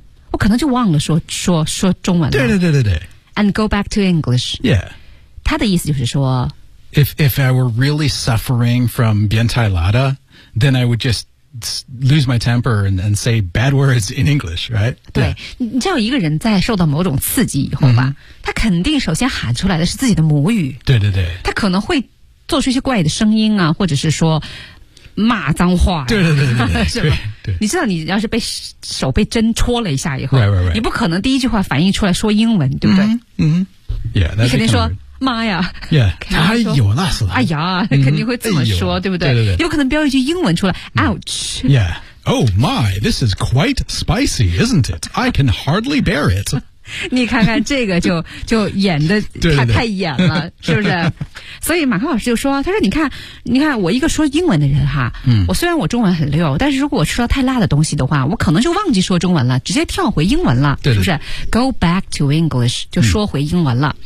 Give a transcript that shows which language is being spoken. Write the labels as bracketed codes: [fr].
[zh] 我可能就忘了说中文了。对对对对对。 [en] And go back to English. Yeah. [zh] 他的意思就是说 [en] If I were really suffering from [zh] 变态辣的 [en] then I would just lose my temper and say bad words in English, right? [zh] 对、yeah. 你知道一个人在受到某种刺激以后吧、他肯定首先喊出来的是自己的母语。对对对。他可能会做出一些怪的声音啊或者是说骂脏话、啊、对对对对对是吧你知道你要是被手被针戳了一下以后 [en] right, right, right. [zh] 你不可能第一句话反应出来说英文对不对、 [en] yeah, [zh] 你肯定说妈呀 yeah, 哎呦那是哎呀肯定会这么说、哎、对不对, 对, 对, 对有可能飙一句英文出来 ouch、 [en] yeah. Oh my, this is quite spicy, isn't it? I can hardly bear it. [zh] 你看看这个就演的太演了是不是所以马克老师就说他说你看我一个说英文的人哈、我虽然我中文很溜但是如果我吃了太辣的东西的话我可能就忘记说中文了直接跳回英文了对对是不是 [en] Go back to English [zh] 就说回英文了、